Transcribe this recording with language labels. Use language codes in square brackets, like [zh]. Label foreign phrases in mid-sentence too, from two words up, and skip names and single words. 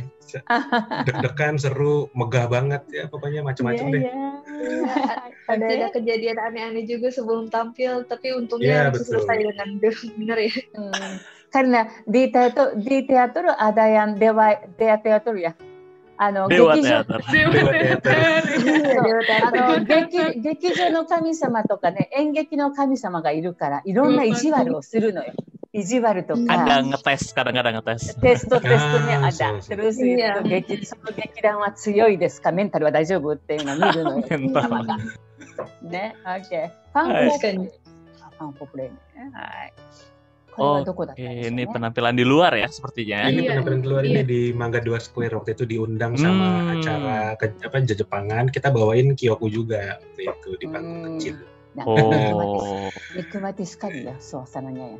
[id] Deg-degan, seru, megah banget ya, pokoknya macam-macam deh. Ada kejadian aneh-aneh juga sebelum tampil, tapi untungnya selesai dengan benar ya. Karena di teater ada yang dewa teater ya. Dewa teater. [ja] 劇場の神様とかね、演劇の神様がいるから、いろんな意地悪をするのよ。意地悪とか。 [id] kadang-kadang ngetes. [ja] テストね、あだ。 [id] Terus itu [ja] その劇団は強いですか、メンタルは大丈夫っていうのを見るのよ。ね、OK。ファンポプレイね。はい。 [id] Ini penampilan di luar ya sepertinya. Ini penampilan di luar ini di Mangga 2 Square waktu itu diundang sama acara Jepangan. Kita bawain Kyoku juga waktu itu di panggung kecil. Nikmati sekali ya suasananya ya.